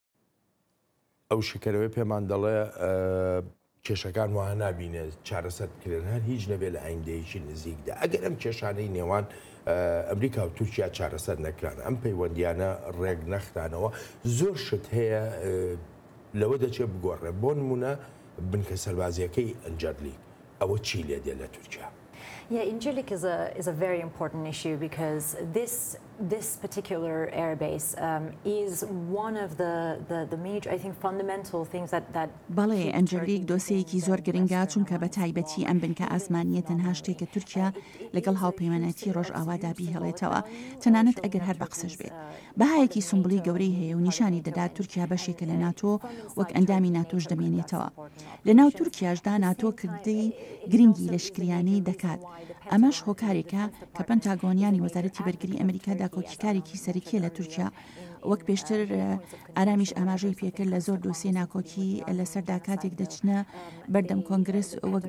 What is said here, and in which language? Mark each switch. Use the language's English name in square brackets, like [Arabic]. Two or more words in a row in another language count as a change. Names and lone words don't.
[Central Kurdish] ئەو شکەرەوەی پێمان دەڵێ کێشەکان وانە نابینێت چارەسەر بکرێن هەر هیچ نەبێت لە ئایندەیەکی نزیکدا ئەگەر ئەم کێشانەی نێوان ئەمریکا و تورکیا چارەسەر نەکران ئەم پەیوەندیانە ڕێک نەختانەوە زۆر شت هەیە لەوە دەچێت بگۆڕێ بۆ نمونە بنکە سەربازیەکەی ئەنجەرلیک ئەوە چی لێ دێ لە تورکیا [English] Yeah, Incirlik is a very important issue because this particular airbase is one of the major, I think, fundamental things that. [Central Kurdish] بەڵێ ئەنجەرلیک دۆسەیەکی زۆر گرنگە چونکە بە تایبەتی ئەم بنکە ئاسمانیە تەنها شتێکە تورکیا لەگەڵ هاوپەیمانەتی ڕۆژئاوادا بیهێڵێتەوە تەنانەت ئەگەر هەر بە قسەش بێت بەهایەکی سمبڵی گەورەی هەیە و نیشانی دەدات تورکیا بەشێکە لە ناتۆ وەک ئەندامی ناتۆش دەمێنێتەوە لە ناو تورکیاشدا ناتۆ کردەی گرنگی لە شکریانەی دەکات ئەمەش هۆکارێکە کە پەنتاگۆنیانی وەزارەتی بەرگری ئەمریکا داکۆکیکارێکی سەرەکیە لە تورکیا وەک پێشتر ئارامیش ئاماژەی پێکرد لە زۆر دۆسیە ناکۆکی لەسەردا کاتێک دەچنە بەردەم کۆنگرس وەک